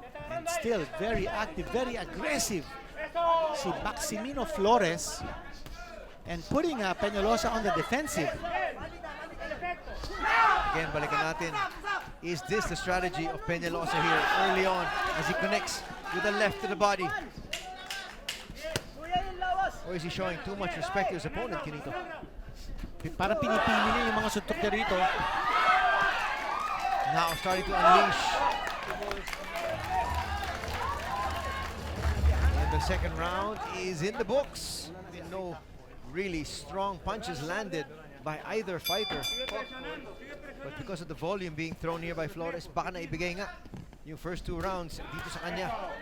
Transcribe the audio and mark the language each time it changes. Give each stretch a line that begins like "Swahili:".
English: And still very active, very aggressive si Maximo Flores, and putting Peñalosa on the defensive.
Filipino: Again, balikan natin.
English: Is this the strategy of Peñalosa here early on as he connects with the left to the body? Or is he showing too much respect to his opponent, Quinito?
Filipino: Parang pinipili niya yung mga suntok niya rito.
English: Now starting to unleash. And the second round is in the books. No really strong punches landed by either fighter. But because of the volume being thrown here by Flores,
Filipino: baka naibigay nga yung
English: first 2 rounds
Filipino: dito sa kanya.